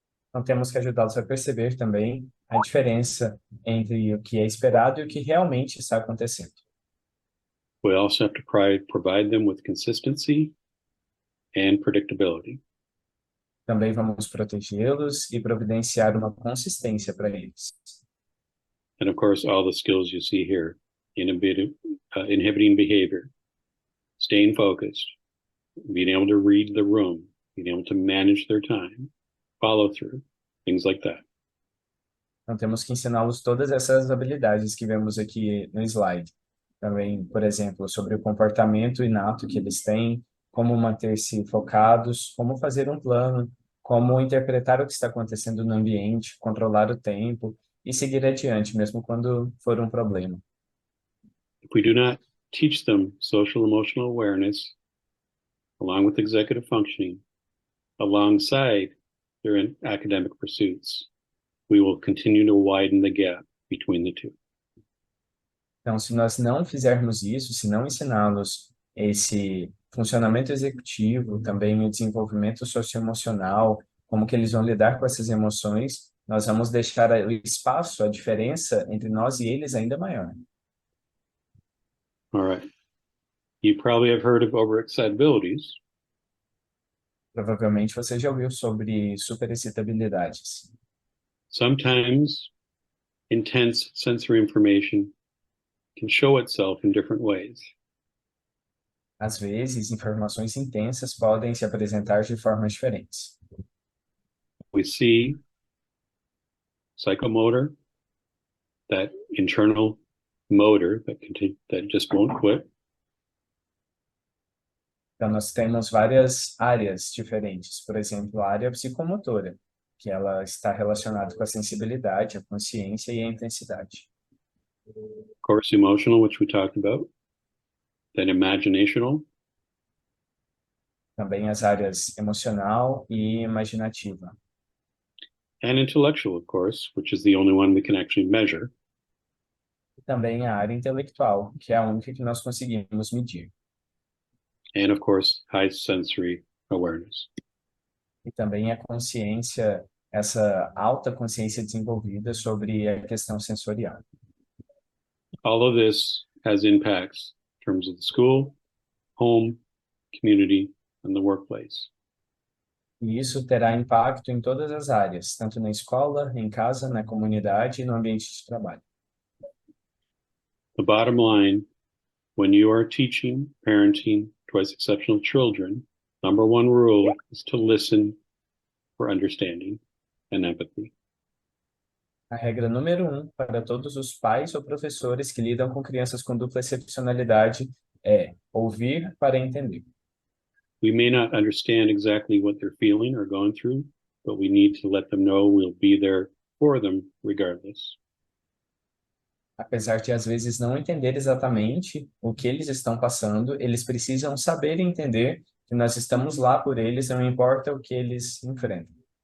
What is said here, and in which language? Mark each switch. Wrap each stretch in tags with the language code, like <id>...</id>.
<pt>Então temos que ajudá-los a perceber também a diferença entre o que é esperado e o que realmente está acontecendo.</pt> <en>We also have to provide them with consistency and predictability.</en> <pt>Também vamos protegê-los e providenciar uma consistência para eles.</pt> <en>And of course, all the skills you see here, inhibiting behavior, staying focused, being able to read the room, being able to manage their time, follow through, things like that.</en> <pt>Então, temos que ensiná-los todas essas habilidades que vemos aqui no slide. Também, por exemplo, sobre o comportamento inato que eles têm, como manter-se focados, como fazer um plano, como interpretar o que está acontecendo no ambiente, controlar o tempo e seguir adiante, mesmo quando for um problema.</pt> <en>If we do not teach them social emotional awareness, along with executive functioning, alongside their academic pursuits, we will continue to widen the gap between the two.</en> <pt>Então, se nós não fizermos isso, se não ensiná-los esse funcionamento executivo, também o desenvolvimento socioemocional, como que eles vão lidar com essas emoções, nós vamos deixar o espaço, a diferença entre nós e eles ainda maior.</pt> <en>All right. You probably have heard of overexcitabilities.</en> <pt>Provavelmente você já ouviu sobre superexcitabilidades.</pt> <en>Sometimes intense sensory information can show itself in different ways.</en> <pt>Às vezes, informações intensas podem se apresentar de formas diferentes.</pt> <en>We see psychomotor, that internal motor that just won't quit.</en> <pt>Então, nós temos várias áreas diferentes. Por exemplo, a área psicomotora, que ela está relacionada com a sensibilidade, a consciência e a intensidade.</pt> <en>Of course, emotional, which we talked about. Then imaginational.</en> <pt>Também as áreas emocional e imaginativa.</pt> <en>And intellectual, of course, which is the only one we can actually measure.</en> <pt>E também a área intelectual, que é a única que nós conseguimos medir.</pt> <en>And of course, high sensory awareness.</en> <pt>E também a consciência, essa alta consciência desenvolvida sobre a questão sensorial.</pt> <en>All of this has impacts in terms of the school, home, community, and the workplace.</en> <pt>E isso terá impacto em todas as áreas, tanto na escola, em casa, na comunidade e no ambiente de trabalho.</pt> <en>The bottom line, when you are teaching, parenting twice exceptional children, number one rule is to listen for understanding and empathy.</en> <pt>A regra número 1 para todos os pais ou professores que lidam com crianças com dupla excepcionalidade é ouvir para entender.</pt> <en>We may not understand exactly what they're feeling or going through, but we need to let them know we'll be there for them regardless.</en> <pt>Apesar de às vezes não entender exatamente o que eles estão passando, eles precisam saber e entender que nós estamos lá por eles, não importa o que eles enfrentam.</pt>